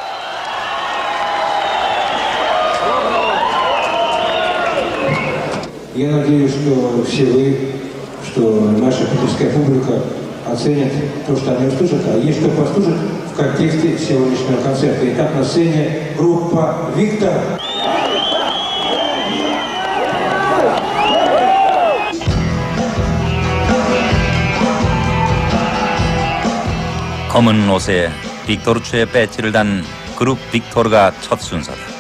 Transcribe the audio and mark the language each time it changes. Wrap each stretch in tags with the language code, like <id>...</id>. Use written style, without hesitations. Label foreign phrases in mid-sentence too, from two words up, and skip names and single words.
<ru>Я надеюсь, что все вы, что наша питерская публика оценит то, что они услышат, а есть что послушать в контексте сегодняшнего концерта. Итак, на сцене группа «Виктор».</ru> <ko>검은 옷에 빅토르 최의 배지를 단 그룹 빅토르가 첫 순서다.</ko>